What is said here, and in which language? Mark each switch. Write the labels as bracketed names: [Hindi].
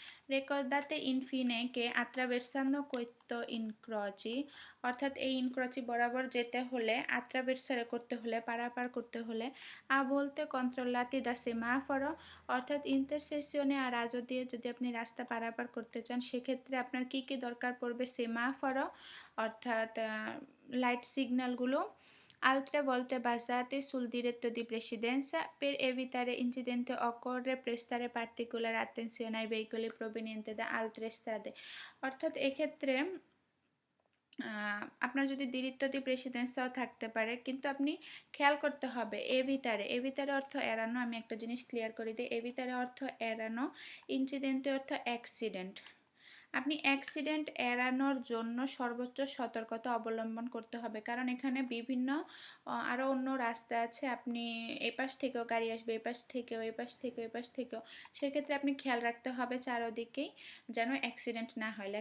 [Italian] Ricordate infine che attraversando questo incroci, [Bangla] অর্থাৎ এই ইনক্রচি বরাবর যেতে হলে, attraversare করতে হলে, পারাপার করতে হলে, [Italian] a volte controllati da semaforo, [Bangla] অর্থাৎ ইন্টারসেকশনে আর রাজো দিয়ে যদি আপনি রাস্তা পারাপার করতে চান, সেক্ষেত্রে আপনার কি কি দরকার পড়বে? সেমাফরো, অর্থাৎ light সিগন্যালগুলো। [Italian] Altre volte basate sul diritto di precedenza, per evitare incidenti occorre prestare particolare attenzione ai veicoli provenienti da altre strade, [Bangla] অর্থাৎ এক্ষেত্রে আপনার যদি দিরিত্ব দি প্রেসিডেন্সও থাকতে পারে, কিন্তু আপনি খেয়াল করতে হবে এভিতারে অর্থ এড়ানো। আমি একটা জিনিস ক্লিয়ার করে দিই, এভিতারে অর্থ এড়ানো, ইনসিডেন্টে অর্থ অ্যাক্সিডেন্ট। আপনি অ্যাক্সিডেন্ট এড়ানোর জন্য সর্বোচ্চ সতর্কতা অবলম্বন করতে হবে, কারণ এখানে বিভিন্ন আরও অন্য রাস্তা আছে, আপনি এই পাশ থেকেও গাড়ি আসবে, এই পাশ থেকেও, এই পাশ থেকেও, এই পাশ থেকেও, সেক্ষেত্রে আপনি খেয়াল রাখতে হবে চারোদিকেই যেন অ্যাক্সিডেন্ট না হয়।